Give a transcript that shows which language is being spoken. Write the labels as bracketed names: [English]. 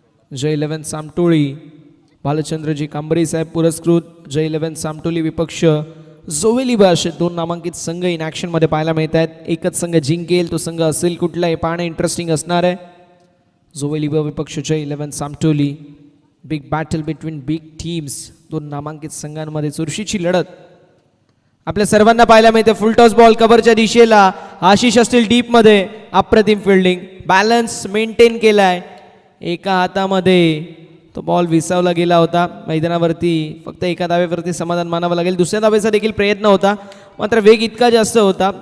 [Marathi] जय 11 सामटोळी भालचंद्रजी कांबरी साहेब पुरस्कृत जय 11 सामटोली विपक्ष जोवेली असे 2 नामांकित संघ इन ॲक्शन मध्ये पाहायला मिळत आहेत. एकच संघ जिंकेल तो संघ असेल कुठला हे पाहणं इंटरेस्टिंग असणार आहे. जोवेली विपक्ष जय 11 सामटोली. [English] Big battle between big teams. [Marathi] 2 नामांकित संघांमध्ये चुरशीची लढत आपल्या सर्वांना पाहायला मिळते. फुल टॉस बॉल कव्हरच्या दिशेला आशिष असतील डीप मध्ये. अप्रतिम फिल्डिंग. बॅलन्स मेंटेन केलाय. एका हातामध्ये तो बॉल विसावला गेला होता. मैदानावरती फक्त एका धावेवरती समाधान मानावं लागेल. दुसऱ्या धावेचा देखील प्रयत्न होता मात्र वेग इतका जास्त होता.